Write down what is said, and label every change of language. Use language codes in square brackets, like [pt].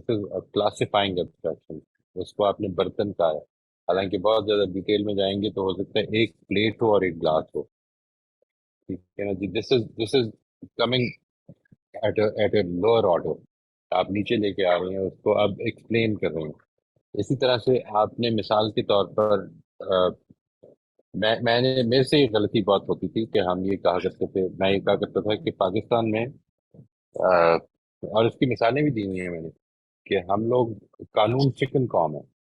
[en] This is classifying abstraction. [ur] اس کو آپ نے برتن کہا ہے, حالانکہ بہت زیادہ ڈیٹیل میں جائیں گے تو ہو سکتا ہے ایک پلیٹ ہو اور ایک گلاس ہو. ٹھیک ہے نا جی. [en] This is coming at a lower order. [ur] آپ نیچے لے کے آ رہے ہیں, اس کو آپ ایکسپلین کر رہے ہیں. اسی طرح سے آپ نے مثال کے طور پر میں نے, میرے سے یہ غلطی بہت ہوتی تھی کہ ہم یہ کہا کرتے تھے, میں یہ کہا کرتا تھا کہ پاکستان میں, اور اس کی مثالیں بھی دی ہوئی ہیں میں نے, کہ ہم لوگ قانون چکن قوم ہے.